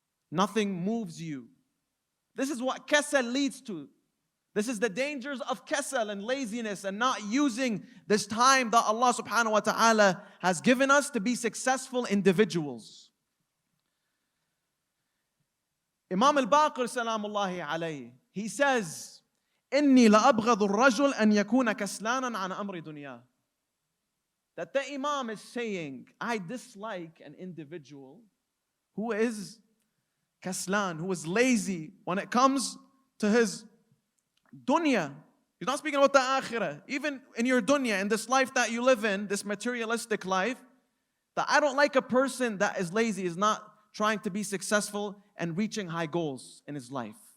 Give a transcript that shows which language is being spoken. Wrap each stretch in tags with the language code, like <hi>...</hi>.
<en>Nothing moves you. This is what kasal leads to. This is the dangers of kasal and laziness and not using this time that Allah subhanahu wa ta'ala has given us to be successful individuals.</en> <ar>Imam al-Baqir salamullahi alayhi,</ar> <en>he says,</en> <ar>إني لأبغض الرجل أن يكون كسلانا عن أمر دنياه.</ar> <en>That the Imam is saying, I dislike an individual who is kaslan, who is lazy when it comes to his dunya. He's not speaking about the akhirah. Even in your dunya, in this life that you live in, this materialistic life, that I don't like a person that is lazy, is not trying to be successful and reaching high goals in his life.</en>